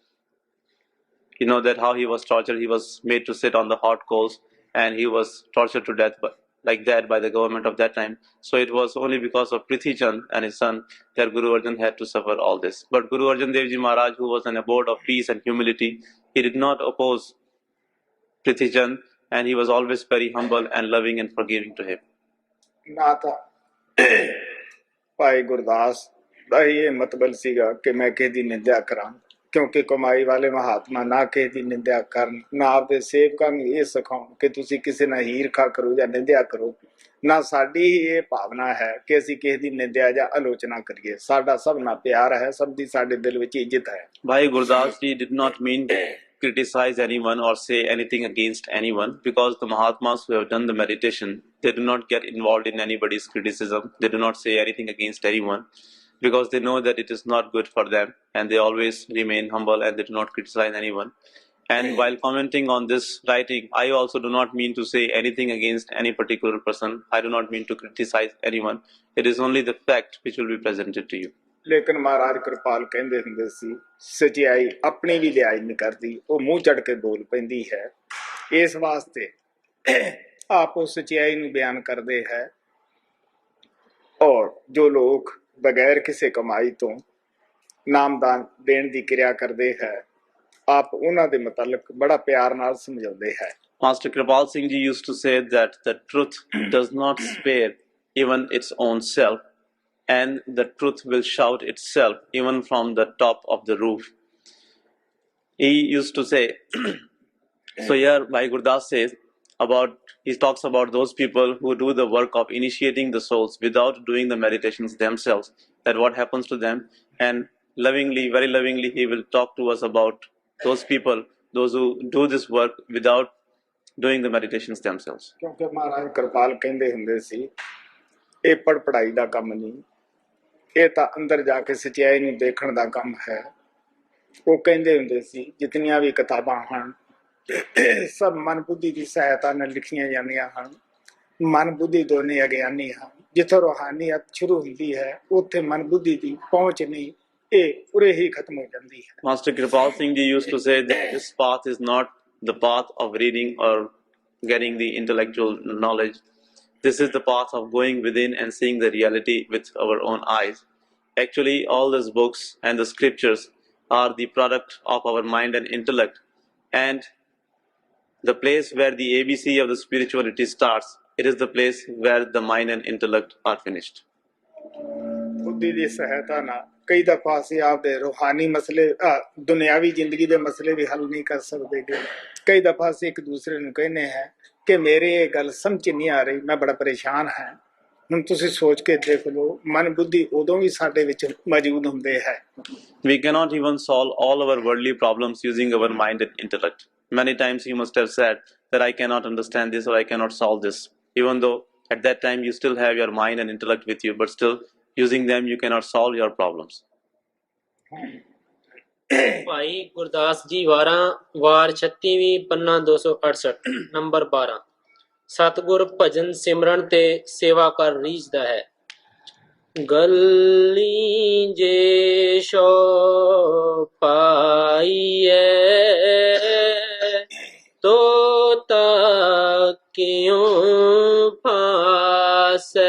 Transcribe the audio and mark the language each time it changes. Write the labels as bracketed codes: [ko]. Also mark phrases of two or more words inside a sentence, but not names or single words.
[en] You know that how he was tortured. He was made to sit on the hot coals, and he was tortured to death like that by the government of that time. So it was only because of Prithi Chand and his son that Guru Arjan had to suffer all this. But Guru Arjan Dev Ji Maharaj, who was an abode of peace and humility, he did not oppose Prithi Chand, and he was always very humble and loving and forgiving to him. [pa] ਨਾ ਤਾਂ ਭਾਈ ਗੁਰਦਾਸ ਦਾ ਇਹ ਮਤਲਬ ਸੀਗਾ ਕਿ ਮੈਂ ਕਿਸੇ ਦੀ ਨਿੰਦਿਆ ਕਰਾਂ, ਕਿਉਂਕਿ ਕਮਾਈ ਵਾਲੇ ਮਹਾਤਮਾ ਨਾ ਕਿਸੇ ਦੀ ਨਿੰਦਿਆ ਕਰਨ, ਨਾ ਆਪਦੇ ਸੇਵਕਾਂ ਨੂੰ ਇਹ ਸਿਖਾਉਣ ਕਿ ਤੁਸੀਂ ਕਿਸੇ ਨਾਲ ਈਰਖਾ ਕਰੋ ਜਾਂ ਨਿੰਦਿਆ ਕਰੋ. ਨਾ ਸਾਡੀ ਹੀ ਇਹ ਭਾਵਨਾ ਹੈ ਕਿ ਅਸੀਂ ਕਿਸੇ ਦੀ ਨਿੰਦਿਆ ਜਾਂ ਆਲੋਚਨਾ ਕਰੀਏ. ਸਾਡਾ ਸਭ ਨਾਲ ਪਿਆਰ ਹੈ, ਸਭ ਦੀ ਸਾਡੇ ਦਿਲ ਵਿੱਚ ਇੱਜ਼ਤ ਹੈ. [en] Bhai Gurdas ji did not mean to criticize anyone or say anything against anyone, because the Mahatmas who have done the meditation, they do not get involved in anybody's criticism. They do not say anything against anyone, because they know that it is not good for them, and they always remain humble and they do not criticize anyone. And while commenting on this writing, I also do not mean to say anything against any particular person. I do not mean to criticize anyone. It is only the fact which will be presented to you. [pa] ਲੇਕਿਨ ਮਹਾਰਾਜ ਕਿਰਪਾਲ ਕਹਿੰਦੇ ਹੁੰਦੇ ਸੀ, ਸਚਾਈ ਆਪਣੀ ਵੀ ਲਿਹਾਜ਼ ਨਹੀਂ ਕਰਦੀ, ਉਹ ਮੂੰਹ ਚੜ ਕੇ ਬੋਲ ਪੈਂਦੀ ਹੈ. ਇਸ ਵਾਸਤੇ ਆਪ ਉਹ ਸਚਾਈ ਨੂੰ ਬਿਆਨ ਕਰਦੇ ਹੈ, ਔਰ ਜੋ ਲੋਕ ਬਗੈਰ ਕਿਸੇ ਕਮਾਈ ਤੋਂ ਨਾਮਦਾਨ ਦੇਣ ਦੀ ਕਿਰਿਆ ਕਰਦੇ ਹੈ, ਆਪ ਉਹਨਾਂ ਦੇ ਮੁਤਲਕ ਬੜਾ ਪਿਆਰ ਨਾਲ ਸਮਝਾਉਂਦੇ ਹੈ. [en] Master Kripal Singh Ji used to say that the truth does not spare even its own self, and the truth will shout itself even from the top of the roof. He used to say, so here Bhai Gurdas says he talks about those people who do the work of initiating the souls without doing the meditations themselves, that what happens to them. And lovingly, very lovingly, he will talk to us about those people, those who do this work without doing the meditations themselves. [pa] ਕਿਉਂਕਿ ਮਹਾਰਾਜ ਕਿਰਪਾਲ ਕਹਿੰਦੇ ਹੁੰਦੇ ਸੀ, ਇਹ ਪੜ੍ਹਾਈ ਦਾ ਕੰਮ ਨਹੀਂ, ਇਹ ਤਾਂ ਅੰਦਰ ਜਾ ਕੇ ਸੱਚਾਈ ਨੂੰ ਦੇਖਣ ਦਾ ਕੰਮ ਹੈ। ਉਹ ਕਹਿੰਦੇ ਹੁੰਦੇ ਸੀ ਜਿਤਨੀਆਂ ਵੀ ਕਿਤਾਬਾਂ ਹਨ ਸਭ ਮਨ ਬੁੱਧੀ ਦੀ ਸਹਾਇਤਾ ਨਾਲ ਲਿਖੀਆਂ ਜਾਂਦੀਆਂ ਹਨ। ਮਨ ਬੁੱਧੀ ਦੋਨੇ ਅਗਿਆਨੀ ਹਨ। ਜਿੱਥੋਂ ਰੂਹਾਨੀਅਤ ਸ਼ੁਰੂ ਹੁੰਦੀ ਹੈ ਉੱਥੇ ਮਨ ਬੁੱਧੀ ਦੀ ਪਹੁੰਚ ਨਹੀਂ, ਇਹ ਉਰੇ ਹੀ ਖਤਮ ਹੋ ਜਾਂਦੀ ਹੈ। [en] Master Kripal Singh Ji used to say that this path is not the path of reading or getting the intellectual knowledge. This is the path of going within and seeing the reality with our own eyes. Actually, all these books and the scriptures are the product of our mind and intellect. And the place where the ABC of the spirituality starts, it is the place where the mind and intellect are finished. [pa] ਬੁੱਧੀ ਦੀ ਸਹਾਇਤਾ ਨਾਲ ਕਈ ਦਫਾ ਅਸੀਂ ਆਪਦੇ ਰੂਹਾਨੀ ਮਸਲੇ ਦੁਨਿਆਵੀ ਜ਼ਿੰਦਗੀ ਦੇ ਮਸਲੇ ਵੀ ਹੱਲ ਨਹੀਂ ਕਰ ਸਕਦੇ। ਕਈ ਦਫਾ ਅਸੀਂ ਇੱਕ ਦੂਸਰੇ ਨੂੰ ਕਹਿੰਦੇ ਹਾਂ ਕਿ ਮੇਰੇ ਇਹ ਗੱਲ ਸਮਝ ਨਹੀਂ ਆ ਰਹੀ, ਮੈਂ ਬੜਾ ਪਰੇਸ਼ਾਨ ਹਾਂ। ਹੁਣ ਤੁਸੀਂ ਸੋਚ ਕੇ ਦੇਖ ਲਓ, ਮਨ ਬੁੱਧੀ ਉਦੋਂ ਵੀ ਸਾਡੇ ਵਿੱਚ ਮੌਜੂਦ ਹੁੰਦੇ ਹੈ। [en] We cannot even solve all our worldly problems using our mind and intellect. Many times you must have said that I cannot understand this or I cannot solve this, even though at that time you still have your mind and intellect with you, but still using them you cannot solve your problems. [pa] ਭਾਈ ਗੁਰਦਾਸ ਜੀ ਵਾਰ 36ਵੀਂ ਪੰਨਾ 268 ਨੰਬਰ 12। ਸਤਿਗੁਰ ਭਜਨ ਸਿਮਰਨ ਤੇ ਸੇਵਾ ਕਰ ਰੀਝਦਾ ਹੈ। ਗੱਲੀ ਜੇ ਸ਼ੋ ਪਾਈਏ ਤੋ ਤਾ ਕਿਉਂ ਫਾਸੈ।